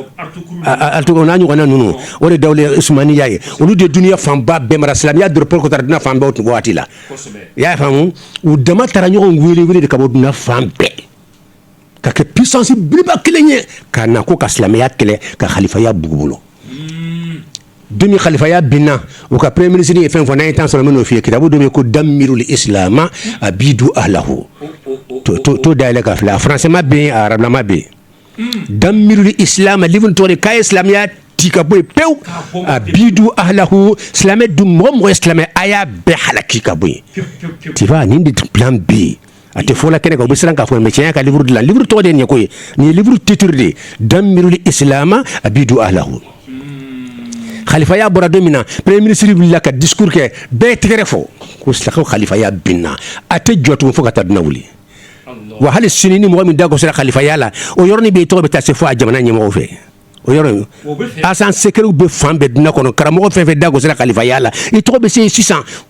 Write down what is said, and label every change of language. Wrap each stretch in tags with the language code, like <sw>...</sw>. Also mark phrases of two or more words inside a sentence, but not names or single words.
<bm>o n'a ɲɔgɔnna ninnu o de dawla osmaniya ye olu de duniya fanba bɛɛ mara silamɛya dɔrɔn ko taara dunan fan bɛɛ o waati la i y'a faamu u dama taara ɲɔgɔn wele de ka bɔ dunan fan bɛɛ ka kɛ puissance belebeleba kelen ye ka na ko ka silamɛya kɛlɛ ka khalifaya bugu bolo demi khalifaya binna o ka</bm> <fr>premier ministre</fr> <bm>ye fɛn fɔ n'an ye temps sɔrɔ n bɛn'o f'i ye kitabu dɔ bɛ yen ko damirul islama abidu ahlahu to dayɛlɛ ka filɛ a français bɛ yen a arabulama bɛ yen damirul islama livre tɔgɔ de k'a ye silamɛya ci ka bɔ yen pewu abidu ahlahu silamɛ dun mɔgɔ mɔgɔ ye silamɛ a y'a bɛɛ halaki ka bɔ yen</bm> <fr>tu vois</fr> <bm>nin de plan bɛ yen a tɛ fɔ la kɛnɛ kan u bɛ siran k'a fɔ mais tiɲɛ ka livre dilan livre tɔgɔ de ye nin ye ko ye nin ye</bm> <fr>livre titre</fr> <bm>de ye damirul islama abidu ahlahu khalifaya bɔra don min na</bm> <fr>premier ministre</fr> <bm>wulila ka discours kɛ bɛɛ tɛgɛrɛ fɔ ko khalifaya binna a tɛ jɔ tugun fo ka taa dunan wuli wa hali sini ni mɔgɔ min da gosira khalifaya la o yɔrɔnin bɛ yen tɔgɔ bɛ taa se fo a jamana ɲɛmɔgɔw fɛ o yɔrɔ asan sekɛriw bɛ fan bɛɛ dunan kɔnɔ karamɔgɔ fɛn fɛn da gosira khalifaya la i tɔgɔ bɛ se yen sisan</bm>